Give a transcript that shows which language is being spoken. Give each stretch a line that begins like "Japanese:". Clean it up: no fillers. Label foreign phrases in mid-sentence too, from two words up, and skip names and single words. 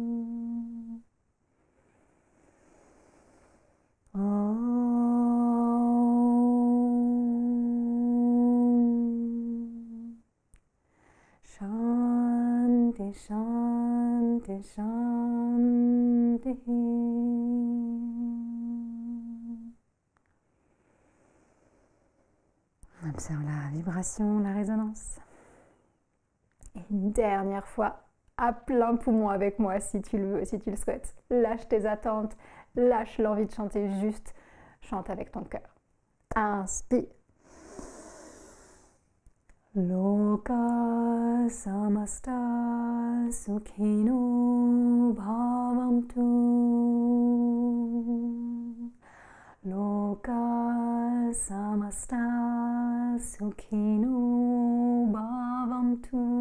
Sanskrit: शान्ति, शान्ति, शान्ति.
French: Observe la vibration, la résonance. Et une dernière fois, à plein poumon avec moi si tu le veux, si tu le souhaites. Lâche tes attentes, lâche l'envie de chanter, juste chante avec ton cœur. Inspire.
Sanskrit: लोकाः समस्ताः सुखिनो भवन्तु. लोकाः समस्ताः सुखिनो भवन्तु.